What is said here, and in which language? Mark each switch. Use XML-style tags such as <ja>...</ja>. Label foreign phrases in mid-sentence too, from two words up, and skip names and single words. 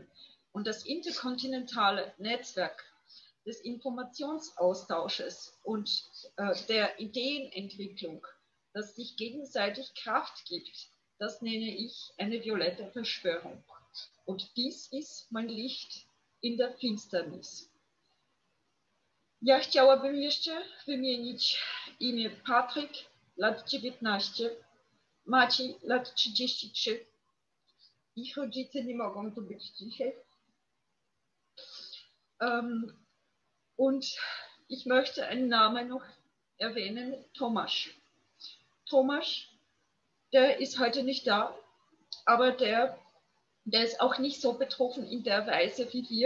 <de>Und das interkontinentale Netzwerk des Informationsaustausches und der Ideenentwicklung, das sich gegenseitig Kraft gibt, das nenne ich eine violette Verschwörung. Und dies ist mein Licht in der Finsternis.</de> <pl>Ja chciałabym jeszcze wymienić imię Patryk, lat 19, Maciej, lat 33. Ich rodzice nie mogą tu być dzisiaj.</pl> <de>Und ich möchte einen Namen noch erwähnen Tomasz. Tomasz, der ist heute nicht da, aber der ist auch nicht so betroffen in der Weise wie wir.</de>